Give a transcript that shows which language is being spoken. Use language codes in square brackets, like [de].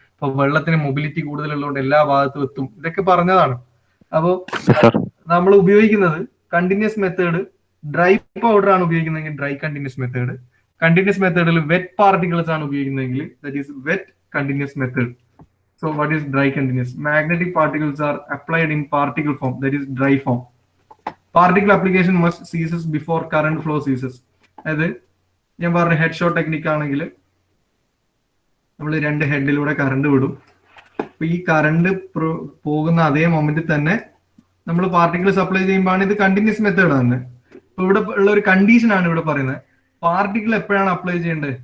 [ml] അപ്പൊ വെള്ളത്തിന് മൊബിലിറ്റി കൂടുതലുള്ളതുകൊണ്ട് എല്ലാ ഭാഗത്തും എത്തും. ഇതൊക്കെ പറഞ്ഞതാണ്. അപ്പോ നമ്മൾ ഉപയോഗിക്കുന്നത് കണ്ടിന്യൂസ് മെത്തേഡ് ഡ്രൈ പൗഡർ ആണ് ഉപയോഗിക്കുന്നതെങ്കിൽ ഡ്രൈ കണ്ടിന്യൂസ് മെത്തേഡ്. കണ്ടിന്യൂസ് മെത്തേഡിൽ വെറ്റ് പാർട്ടിക്കിൾസ് ആണ് ഉപയോഗിക്കുന്നതെങ്കിൽ [en] That is wet continuous method. So what is dry continuous? Magnetic particles are applied in particle form, that is dry form. Particle application must ceases before current flow ceases. [ml] അതായത് ഞാൻ പറഞ്ഞ head shot technique ആണെങ്കിൽ നമ്മൾ 2 ഹെഡിലൂടെ current വിടും. അപ്പൊ ഈ current പോകുന്ന അതേ മൊമെന്റിൽ തന്നെ നമ്മൾ പാർട്ടിക്കിൾ സപ്ലൈ ചെയ്യുമ്പോഴാണ് ഇത് കണ്ടിന്യൂസ് മെത്തേഡ് തന്നെ. ഇപ്പൊ ഇവിടെ ഉള്ള ഒരു കണ്ടീഷൻ ആണ് ഇവിടെ പറയുന്നത്. പാർട്ടിക്കിൾ എപ്പോഴാണ് അപ്ലൈ ചെയ്യേണ്ടത്?